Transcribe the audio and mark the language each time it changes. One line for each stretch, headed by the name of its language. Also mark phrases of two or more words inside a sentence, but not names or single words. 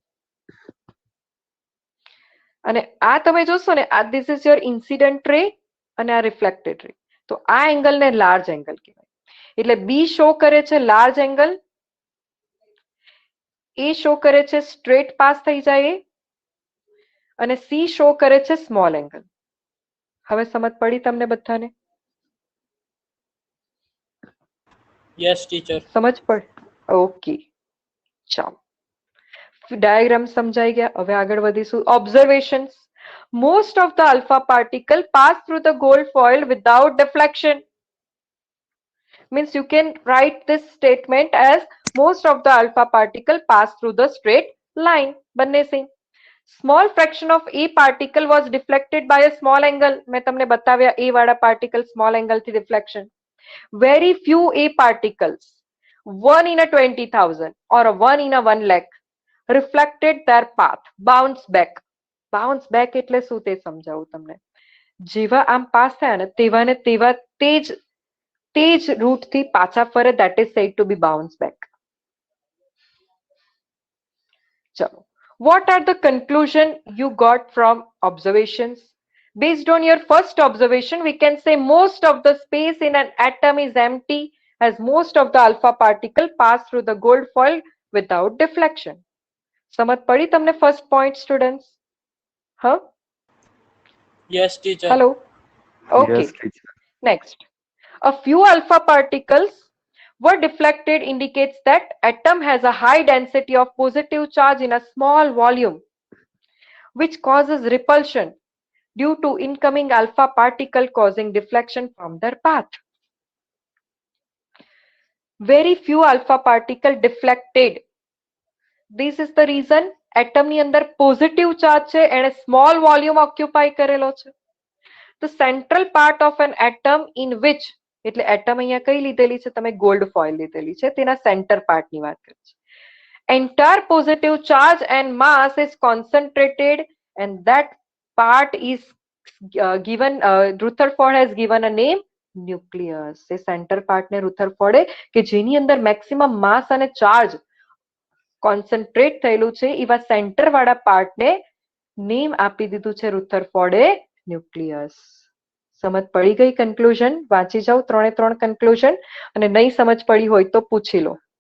Gujarati: અને આ તમે જોશો ને આ
English: this is your incident ray
Gujarati: અને આ
English: reflected ray.
Gujarati: તો આ એંગલ ને
English: large angle
Gujarati: કહેવાય. એટલે બી શો કરે છે
English: large angle,
Gujarati: એ શો કરે છે
English: straight pass
Gujarati: થઈ જાય એ, અને સી શો કરે છે
English: small angle.
Gujarati: હવે સમજ પડી તમને બધાને?
English: Yes, teacher.
Gujarati: સમજ પડ? ઓકે, ચાલો ડાયાગ્રામ સમજાઈ ગયા. હવે આગળ વધીશું. ઓબ્ઝર્વેશન્સ.
English: Most of the alpha particle pass through the gold foil without deflection. Means you can write this statement as most of the alpha particle pass through the straight line.
Gujarati: બંને સેમ.
English: Small fraction of a particle was deflected by a small angle.
Gujarati: મેં તમને બતાવ્યા એ વાળા પાર્ટિકલ
English: small angle
Gujarati: થી ડિફ્લેક્શન.
English: Very few a particles, 1 in a 20,000 or 1 in a 1 lakh, reflected their path, bounce back. Bounce back
Gujarati: એટલે શું તે સમજાવું તમને. જેવા આમ પાસ થયા ને તેવા ને તેવા તે જ રૂટ થી પાછા ફરે,
English: that is said to be bounce back. ચલો, what are the conclusion you got from observations? Based on your first observation, we can say most of the space in an atom is empty as most of the alpha particle pass through the gold foil without deflection.
Gujarati: સમજ પડી તમને
English: first point students?
Gujarati: હા,
English: Yes, teacher. hello, okay. Yes, teacher. Next, a few alpha particles were deflected indicates that atom has a high density of positive charge in a small volume, which causes repulsion due to incoming alpha particle causing deflection from their path. Very few alpha particle deflected. This is the reason atom
Gujarati: ની અંદર
English: positive charge
Gujarati: છે, એને
English: small volume occupy
Gujarati: કરેલો છે.
English: The central part of an atom in which,
Gujarati: એટલે એટમ અહીંયા કઈ લીધેલી છે તમે?
English: gold foil
Gujarati: લીધેલી છે, તેના
English: centre part
Gujarati: ની વાત કરી છે.
English: Entire positive charge and mass is concentrated and that part is given, Rutherford has given a name nucleus.
Gujarati: એ
English: centre part
Gujarati: ને રુથરફોર્ડે કે જેની અંદર
English: maximum mass
Gujarati: અને ચાર્જ કોન્સન્ટ્રેટ થયેલું છે એવા સેન્ટર વાળા પાર્ટ ને નેમ આપી દીધું છે રુથરફોર્ડે ન્યુક્લિયસ. સમજ પડી ગઈ? કન્ક્લુઝન વાંચી જાઓ, 3 કન્ક્લુઝન, અને નહીં સમજ પડી હોય તો પૂછી લો.